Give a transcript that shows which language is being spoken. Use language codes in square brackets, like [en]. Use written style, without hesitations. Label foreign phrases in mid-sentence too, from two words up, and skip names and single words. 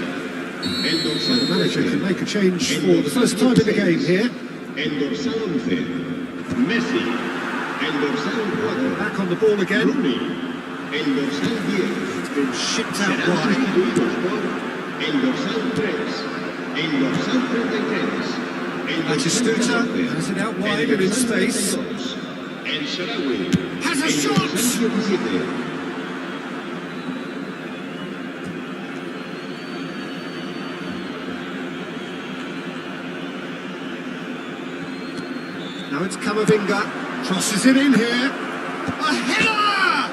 [es] El dorsal [en] The manager 13. can make a change for the first time in the game here. [es] El dorsal 11. Messi. El dorsal 4. [en] Back on the ball again. [es] Rooney. El dorsal 10. [en] It's been shipped out [es] Serán [en] wide. [es] sustituidos por el dorsal 3. El dorsal 33. El dorsal Batistuta 14. [en] has it out [es] El [en] wide and in [es] dorsal [en] space. [es] 32. El Shaarawy. [en] Has a [es] El [en] shot! [es] dorsal 17. [en] Now it's Camavinga. Crosses it in here. A header!